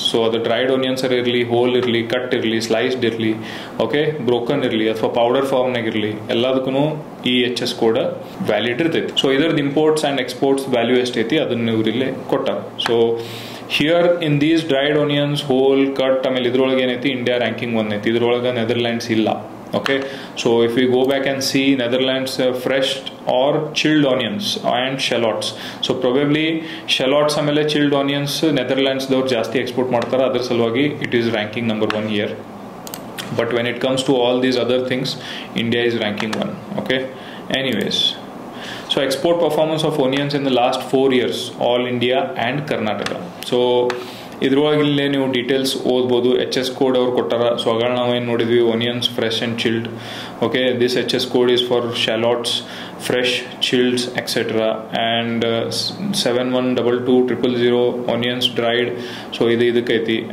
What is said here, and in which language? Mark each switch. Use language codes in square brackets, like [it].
[kn] So ಅದು dried onions ಇರಲಿ, hole ಇರಲಿ, ಕಟ್ ಇರಲಿ, ಸ್ಲೈಸ್ಡ್ ಇರಲಿ, ಓಕೆ, ಬ್ರೋಕನ್ ಇರಲಿ ಅಥವಾ ಪೌಡರ್ ಫಾರ್ಮ್ನಾಗ ಇರಲಿ, ಎಲ್ಲದಕ್ಕೂ ಈ HS ಕೋಡ್ ವ್ಯಾಲಿಡ್ ಇರ್ತೈತಿ. ಸೊ ಇದರದ್ದು ಇಂಪೋರ್ಟ್ಸ್ ಆ್ಯಂಡ್ ಎಕ್ಸ್ಪೋರ್ಟ್ಸ್ ವ್ಯಾಲ್ಯೂ ಎಷ್ಟೈತಿ ಅದನ್ನ ಇವ್ರು ಇಲ್ಲೇ ಕೊಟ್ಟಾರ. So [en] here in these dried onions whole, [kn] cut, ಆಮೇಲೆ ಇದ್ರೊಳಗೆ ಏನೈತಿ ಇಂಡಿಯಾ ರ್ಯಾಂಕಿಂಗ್ 1 ಐತಿ. ಇದ್ರೊಳಗೆ ನೆದರ್ಲ್ಯಾಂಡ್ಸ್ ಇಲ್ಲ. [en] Okay, so if we go back and see Netherlands fresh or chilled onions and shallots, so probably shallots amele chilled onions Netherlands dawr [kn] ಜಾಸ್ತಿ export ಮಾಡ್ತಾರೆ, ಅದರ ಸಲುವಾಗಿ [en] it is ranking number 1 here. But when it comes to all these other things, India is ranking 1. Okay, anyways, so export performance of onions in the last 4 years, all India and Karnataka. [kn] So ಇದ್ರೊಳಗಿಲ್ಲೇ ನೀವು details ಓದ್ಬೋದು. HS code ಅವ್ರು ಕೊಟ್ಟಾರ. So ಆಗ ನಾವೇನು ನೋಡಿದ್ವಿ, [en] Onions fresh and chilled. Okay, this HS code is for shallots, fresh, chilled etcetera, and 712200 onions dried. [kn] So ಇದಕ್ಕೈತಿ.